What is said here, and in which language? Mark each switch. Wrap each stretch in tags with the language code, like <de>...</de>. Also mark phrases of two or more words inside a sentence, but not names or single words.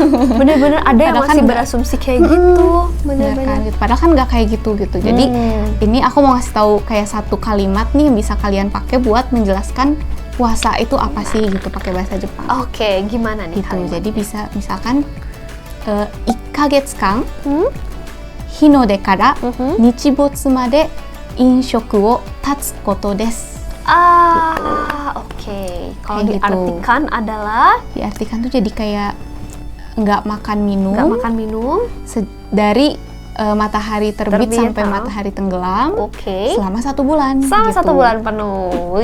<id>Bener-bener ada yang masih berasumsi kayak gitu. Bener-bener kan, gitu. Padahal kan gak kayak gitu. Jadi ini aku mau ngasih tahu kayak satu kalimat nih yang bisa kalian pakai buat menjelaskan puasa itu apa sih gitu pakai bahasa Jepang. Oke, gimana nih gitu. Jadi bisa misalkan</id> <ja>1ヶ月間日の出から日没まで飲食を断つことです.</ja> <id>Oke. Kalau diartikan gitu. Diartikan tuh jadi kayak nggak makan minum dari matahari terbit sampai matahari tenggelam selama 1 bulan. Selama gitu. 1 bulan penuh.</id>